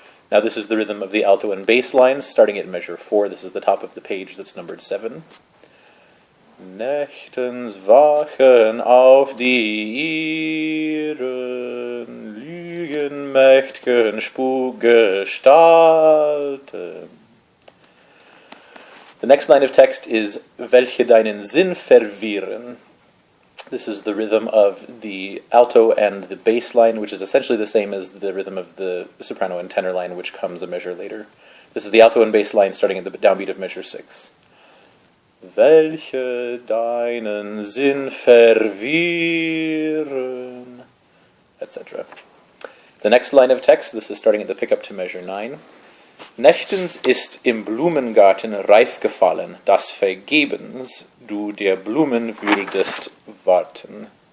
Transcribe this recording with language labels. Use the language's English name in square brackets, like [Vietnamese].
[English] Now this is the rhythm of the alto and bass lines, starting at measure 4. This is the top of the page that's numbered 7. [German] Nächtens wachen auf die ihren lügenmächtigen Spukgestalten. [English] The next line of text is [German] welche deinen Sinn verwirren. [English] This is the rhythm of the alto and the bass line, which is essentially the same as the rhythm of the soprano and tenor line, which comes a measure later. This is the alto and bass line starting at the downbeat of measure 6. [German] Welche deinen Sinn verwirren, etc. [English] The next line of text, this is starting at the pickup to measure 9. [German] Nächtens ist im Blumengarten reif gefallen, das vergebens du der Blumen würdest warten.